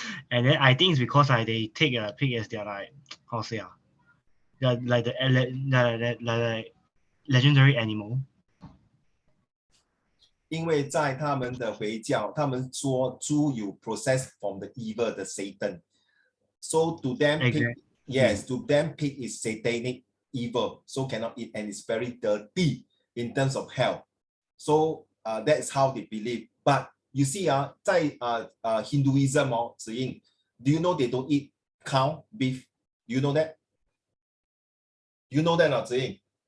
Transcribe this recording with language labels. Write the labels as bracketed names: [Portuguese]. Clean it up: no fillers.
[English] And then I think it's because they take a pig as their how to say like the legendary animal. [Chinese] 因为在他们的回教，他们说猪有 [English] processed from the evil, the Satan. So to them, Exactly. Pig, yes, to them pig is satanic evil, so cannot eat, and it's very dirty in terms of health. So that is how they believe. But you see, 在Hinduism子英, do you know they don't eat cow, beef? You know that? You know that, 子英?